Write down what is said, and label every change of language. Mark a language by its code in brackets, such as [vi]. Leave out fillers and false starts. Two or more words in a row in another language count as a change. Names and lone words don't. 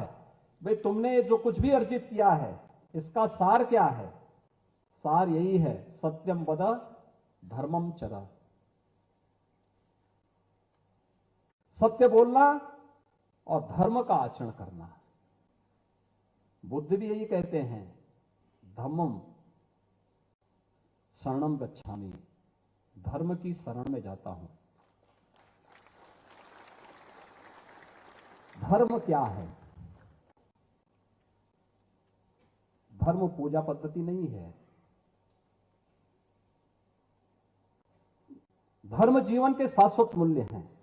[hi] भाई, तुमने जो कुछ भी अर्जित किया है, इसका सार क्या है? सार यही है, [sa] सत्यम वद धर्मम चर। [hi] सत्य बोलना और धर्म का आचरण करना। बुद्ध भी यही कहते हैं, [pi] धम्मं शरणं गच्छामि, [hi] धर्म की शरण में जाता हूं। धर्म क्या है? धर्म पूजा पद्धति नहीं है। धर्म जीवन के शाश्वत मूल्य हैं।